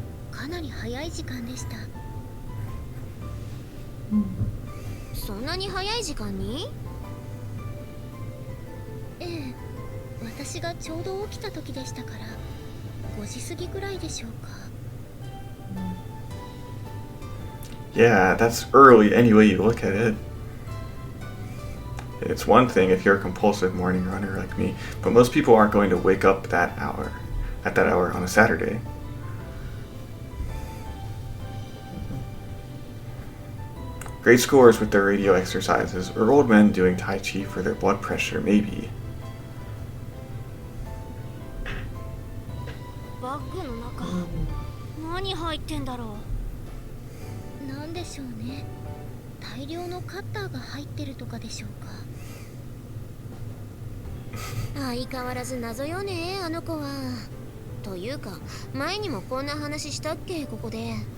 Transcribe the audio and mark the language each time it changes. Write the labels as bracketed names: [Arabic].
[Japanese] かなり早い時間でした。そんなに早い時間に？ええ、私がちょうど起きた時でしたから5時過ぎぐらいでしょうか。 [English] Yeah, that's early any way you look at it. It's one thing if you're a compulsive morning runner like me, but most people aren't going to wake up at that hour on a Saturday. Great scores with their radio exercises, or old men doing Tai Chi for their blood pressure, maybe. [Japanese] バッグの中、何入ってんだろう。なんでしょうね。大量のカッターが入ってるとかでしょうか。相変わらず謎よね、あの子は。というか前にもこんな話したっけ、ここで。